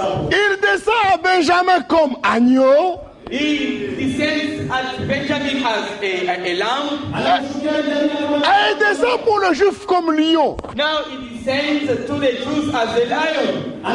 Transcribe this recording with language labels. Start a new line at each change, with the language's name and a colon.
French: Il descend à Benjamin comme agneau.
English: He descends as Benjamin as a lamb.
French: Et il descend pour le juif comme lion.
English: Now he descends to the Jews as a lion.